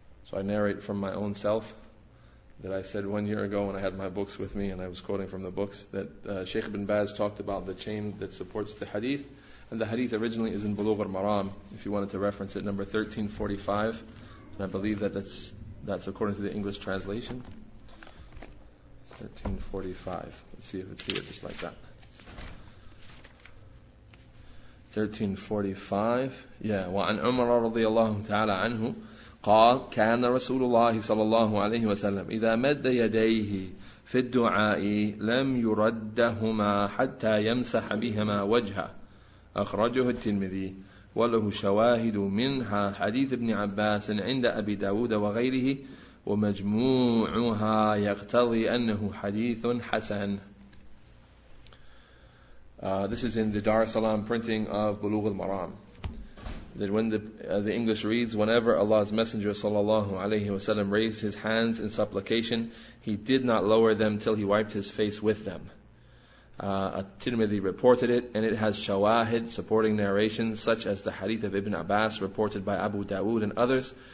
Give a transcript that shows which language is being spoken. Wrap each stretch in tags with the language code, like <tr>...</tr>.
<en>So I narrate from my own self that I said 1 year ago when I had my books with me and I was quoting from the books that Sheikh ibn Baz talked about the chain that supports the hadith, and the hadith originally is in Bulugh al-Maram, if you wanted to reference it, number 1345, and I believe that's according to the English translation. 1345. Let's see if it's here, just like that. 1345. Yeah.</en> <ar>وعن عمر رضي الله تعالى عنه قال كان رسول الله صلى الله عليه وسلم إذا مد يديه في الدعاء لم يردهما حتى يمسح بهما وجهه. أخرجه الترمذي وله شواهد منها حديث ابن عباس عند أبي داود وغيره ومجموعها يقتضي أنه حديث حسن.</ar> <en>This is in the Dar es Salaam printing of Bulugh al-Maram. That when the English reads, whenever Allah's Messenger sallallahu alaihi wasallam raised his hands in supplication, he did not lower them till he wiped his face with them. At-Tirmidhi reported it, and it has shawahid, supporting narrations, such as the hadith of Ibn Abbas reported by Abu Dawood and others.</en>